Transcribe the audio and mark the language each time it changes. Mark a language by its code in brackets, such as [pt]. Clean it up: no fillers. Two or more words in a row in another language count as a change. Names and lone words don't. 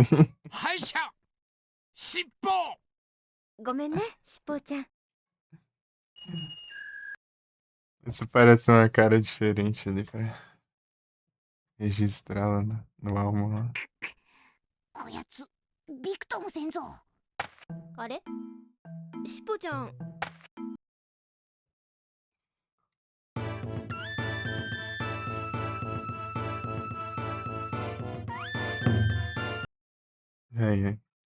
[ja] 敗者尻尾。ごめんね、しっぽちゃん。 [pt] Isso parece uma cara diferente ali pra registrar lá no álbum lá. [ja] こやつびくともせんぞ。あれ、しっぽちゃん。 [pt] Ai, ai.